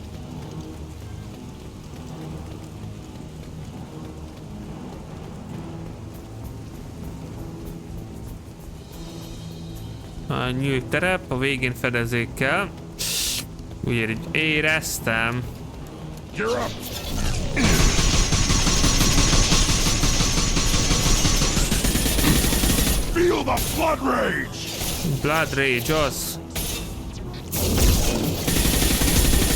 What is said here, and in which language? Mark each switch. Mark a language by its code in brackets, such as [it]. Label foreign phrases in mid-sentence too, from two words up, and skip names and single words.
[hu] A nyílt terep, a végén fedezékkel. Ugye így éreztem. [en] Feel the blood rage. Blood rage, [hu] az.